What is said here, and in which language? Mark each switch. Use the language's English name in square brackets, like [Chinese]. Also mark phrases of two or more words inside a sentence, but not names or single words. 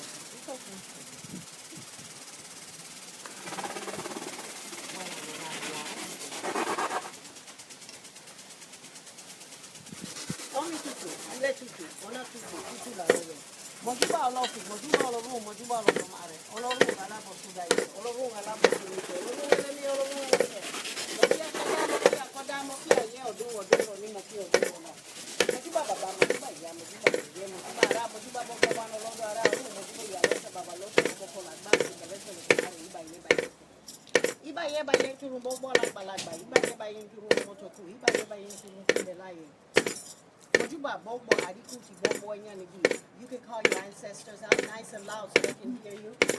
[English] It's okay. Only two. I let you two. One or two. Two la room. [Lucumi] Mojuba olofi. Mojuba olorum. Mojuba olorum are. Olorum alabo sudai. Olorum alabo sudai. Olorum elemi olorum elemi. Mojuba kadamo kia kadamo kia ye odu ni mo kia odu na. Mojuba baba mojuba ya mojuba ye mojuba ara mojuba baba wana londo ara mojuba ya lesa baba loso boko la ba ni lesa le kare iba ile ba. Iba ye ba ye turu bobo la balagba. Iba ye ba ye turu motoku. Iba ye ba ye turu ndelaye. [English] You can call your ancestors out nice and loud so they can hear you.